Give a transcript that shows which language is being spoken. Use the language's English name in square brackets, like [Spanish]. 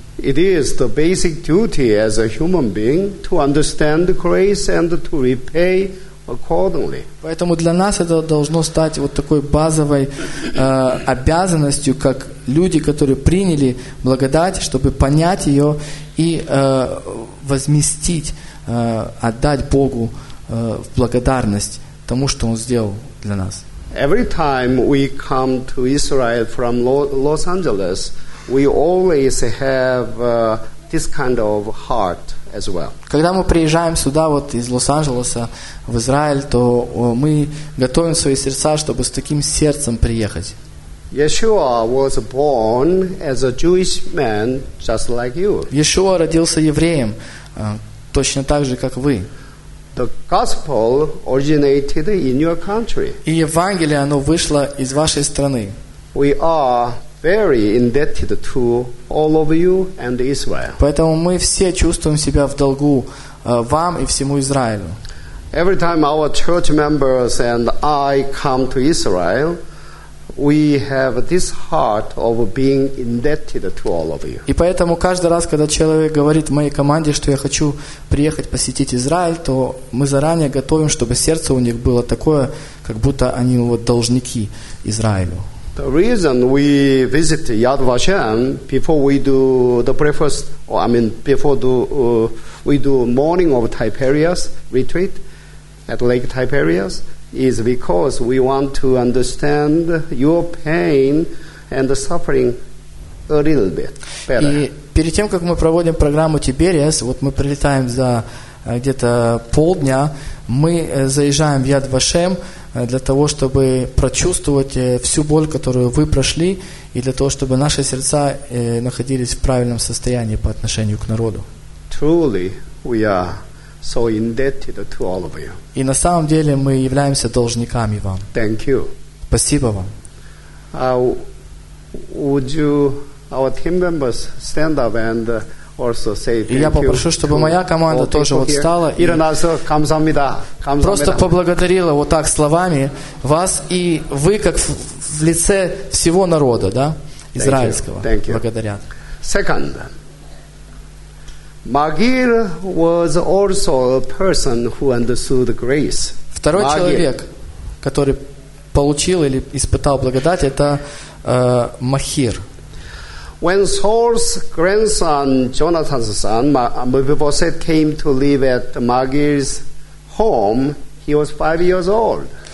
[English] It is the basic duty as a human being to understand grace and to repay accordingly. [Russian] Поэтому для нас это должно стать вот такой базовой обязанностью, как люди, которые приняли благодать, чтобы понять ее и возместить, отдать Богу в благодарность тому, что Он сделал для нас. [English] Every time we come to Israel from Los Angeles, we always have this kind of heart as well. [Russian] Когда мы приезжаем сюда вот из Лос-Анджелеса в Израиль, то мы готовим свои сердца, чтобы с таким сердцем приехать. [English] Yeshua was born as a Jewish man, just like you. [Russian] Yeshua родился евреем, точно так же, как вы. [English] The gospel originated in your country. [Russian] И Евангелие, оно вышло из вашей страны. [English] We are very indebted to all of you and Israel. [Russian] Поэтому мы все чувствуем себя в долгу вам и всему Израилю. [English] Every time our church members and I come to Israel, we have this heart of being indebted to all of you. [Russian] И поэтому каждый раз, когда человек говорит моей команде, что я хочу приехать посетить Израиль, то мы заранее готовим, чтобы сердце у них было такое, как будто они вот должники Израилю. [English] The reason we visit Yad Vashem before we do the breakfast, or I mean before do we do morning of Tiberias retreat at Lake Tiberias is because we want to understand your pain and the suffering a little bit better. [Russian] И перед тем, как мы проводим программу Tiberias, вот мы прилетаем за где-то полдня, мы заезжаем в Yad Vashem для того, чтобы прочувствовать всю боль, которую вы прошли, и для того, чтобы наши сердца находились в правильном состоянии по отношению к народу. [English] Truly, we are so indebted to all of you. [Russian] И на самом деле мы являемся должниками вам. [English] Thank you. [Russian] Спасибо вам. [English] Would you, our team members, stand up and also say thank you. [Russian] И я попрошу, чтобы моя команда тоже вот встала и просто поблагодарила вот так словами вас и вы как в лице всего народа, да, израильского. [English] Thank you. [Russian] Благодарят. [English] Second, Magir was also a person who understood grace. [Russian] Второй человек, который получил или испытал благодать, это Махир. [English] When Saul's grandson, Jonathan's son, Mephibosheth came to live at Magir's home, he was 5 years old.